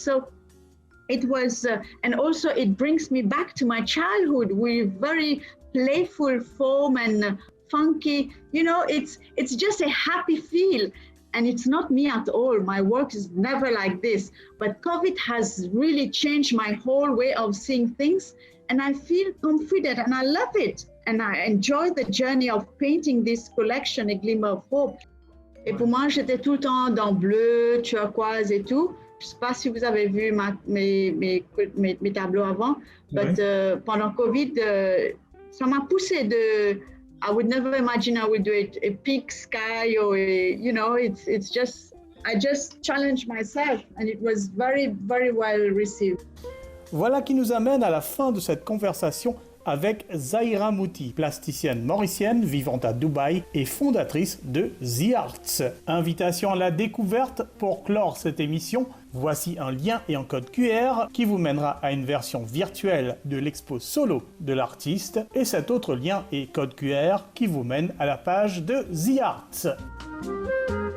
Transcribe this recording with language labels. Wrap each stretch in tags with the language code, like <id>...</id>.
<en>So it was, and also it brings me back to my childhood with very playful form and funky, you know, it's just a happy feel. And it's not me at all. My work is never like this. But COVID has really changed my whole way of seeing things. And I feel confident and I love it. And I enjoy the journey of painting this collection, A Glimmer of Hope.</en> <fr>Et pour moi, j'étais tout le temps dans bleu, turquoise et tout. Je ne sais pas si vous avez vu mes tableaux avant, but pendant Covid, ça m'a poussé de.</fr> <en>I would never imagine I would do a pink sky or you know, it's just, I just challenged myself and it was very, very well received.</en> <fr>Voilà qui nous amène à la fin de cette conversation avec Zaahirah Muthy, plasticienne mauricienne vivant à Dubaï et fondatrice de The Arts. Invitation à la découverte pour clore cette émission. Voici un lien et un code QR qui vous mènera à une version virtuelle de l'expo solo de l'artiste et cet autre lien et code QR qui vous mène à la page de The Arts.</fr>